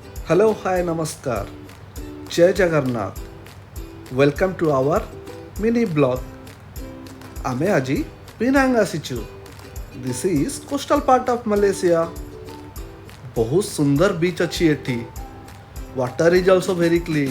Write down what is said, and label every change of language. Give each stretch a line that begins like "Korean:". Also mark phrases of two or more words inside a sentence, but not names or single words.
English: Hello, hi, namaskar. Jai Jagannath. Welcome to our mini blog.
Odia: ଆମେ ଆଜି ପିନାଙ୍ଗ ଆସିଛୁ.
English: This is coastal part of Malaysia.
Odia: ବହୁତ ସୁନ୍ଦର ବିଚ୍ ଅଛି ଏଠି.
English: Water is also very clean.